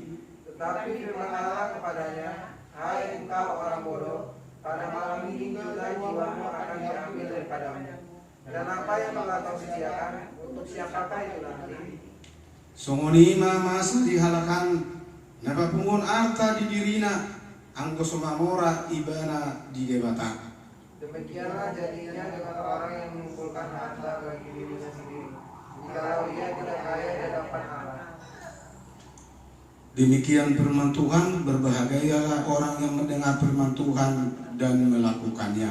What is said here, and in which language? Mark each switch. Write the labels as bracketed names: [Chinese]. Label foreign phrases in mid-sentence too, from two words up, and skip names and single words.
[Indonesian] Tetapi firman Allah kepadanya, hai engkau orang bodoh, pada malam ini juga jiwamu akan diambil daripadamu. Dan apa yang telah kau sediakan, untuk siapakah itu nanti? [Batak Toba] Songoni ma masa dihalakan napapungon arta di dirina anggo somamora ibana di debata. [Indonesian] Demikianlah jadinya dengan orang yang mengumpulkan harta bagi dirinya sendiri, jikalau ia tidak kaya di hadapan Allah. Demikian firman Tuhan, berbahagialah orang yang mendengar firman Tuhan dan melakukannya.